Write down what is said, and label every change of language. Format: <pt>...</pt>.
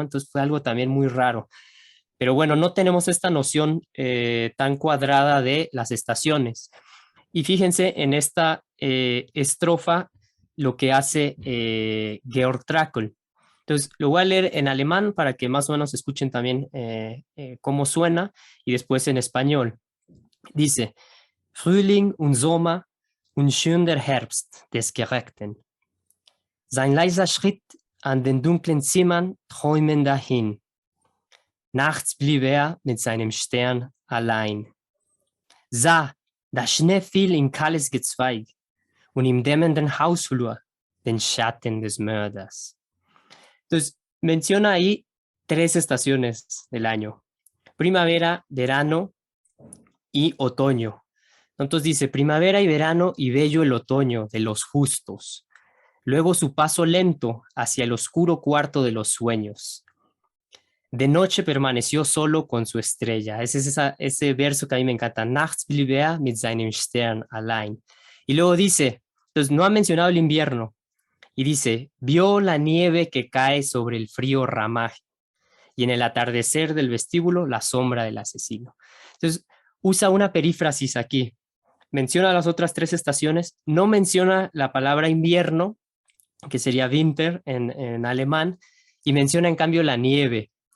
<es>Entonces fue algo también muy raro. Pero bueno, no tenemos esta noción tan cuadrada de las estaciones. Y fíjense en esta estrofa lo que hace Georg Trakl. Entonces, lo voy a leer en alemán para que más o menos escuchen también cómo suena y después en español.</es> <de>Dice, Frühling und Sommer und schön der Herbst des Gerechten. Sein leiser Schritt an den dunklen Zimmern träumen dahin. Nachts blieb mit seinem Stern allein. Sah, der Schnee fiel in kahles Gezweig und im dämmernden Hausflur den Schatten des Mörders.</de> <es>Entonces, menciona ahí 3 estaciones del año: primavera, verano y otoño. Entonces dice, primavera y verano y bello el otoño de los justos. Luego su paso lento hacia el oscuro cuarto de los sueños. De noche permaneció solo con su estrella. Ese es ese verso que a mí me encanta.</es> <de>Nachts blieb mit seinem Stern allein.</de> <es>Y luego dice, entonces no ha mencionado el invierno, y dice, vio la nieve que cae sobre el frío ramaje y en el atardecer del vestíbulo la sombra del asesino. Entonces usa una perífrasis aquí. Menciona las otras 3 estaciones, no menciona la palabra invierno, que sería Winter en alemán, y menciona en cambio la nieve.</es>